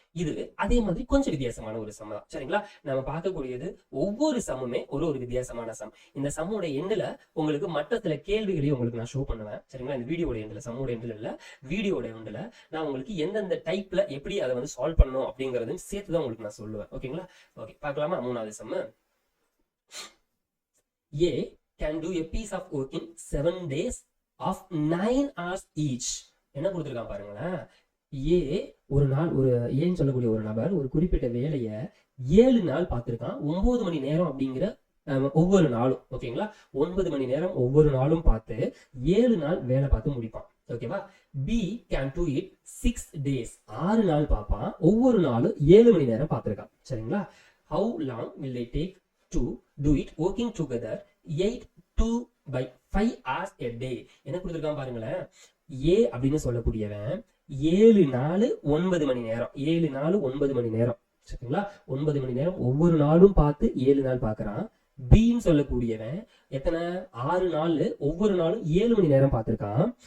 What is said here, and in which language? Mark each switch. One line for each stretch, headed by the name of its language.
Tamil: இது அதே மாதிரி கொஞ்சம் வித்தியாசமான ஒரு சம் தான். சரிங்களா, நம்ம பார்க்கக்கூடியது ஒவ்வொரு சம்முமே ஒரு வித்தியாசமான சம். இந்த சம்மோட எண்ணில் உங்களுக்கு மட்டத்துல கேள்விகளையும் உங்களுக்கு நான் ஷோ பண்ணுவேன். சரிங்களா, இந்த வீடியோட எண்ணில், சம்மோட எண்ணில் இல்ல, வீடியோட எண்ணில் நான் உங்களுக்கு எந்தெந்த டைப்ல எப்படி அதை வந்து சால்வ் பண்ணணும் அப்படிங்கறதையும் சேர்த்து தான் உங்களுக்கு நான் சொல்லுவேன். ஓகேங்களா, ஓகே பார்க்கலாமா. மூணாவது some,
English: A can do a piece of work in 7 days of 9 hours each.
Tamil: என்ன கொடுத்துருக்கான் பாருங்களேன், ஏ ஒரு நாள், ஏன்னு சொல்லக்கூடிய ஒரு நபர் ஒரு குறிப்பிட்ட வேலையை 7 நாள் பார்த்திருக்கான், 9 மணி நேரம் அப்படிங்கிற ஒவ்வொரு நாளும். ஓகேங்களா, 9 மணி நேரம் ஒவ்வொரு நாளும் பார்த்து 7 நாள் வேலை பார்த்து முடிப்பான். ஓகேவா,
English: B can do it 6 days,
Tamil: 6 நாள் பார்ப்பான், ஒவ்வொரு நாளும் 7 மணி நேரம் பார்த்திருக்கான். சரிங்களா,
English: how long will they take to do it working together 8 to by 5 hours a day.
Tamil: என்ன கொடுத்துருக்கான் பாருங்களேன், ஏ அப்படின்னு சொல்லக்கூடியவன் 7 நாள் 9 மணி நேரம், 7 நாள் 9 மணி நேரம். சரிங்களா, 9 மணி நேரம் ஒவ்வொரு நாளும் பார்த்து 7 நாள் பார்க்கறான். பின்னு சொல்லக்கூடியவன் எத்தனை, 6 நாள் ஒவ்வொரு நாளும் 7 மணி நேரம் பார்த்திருக்கான்.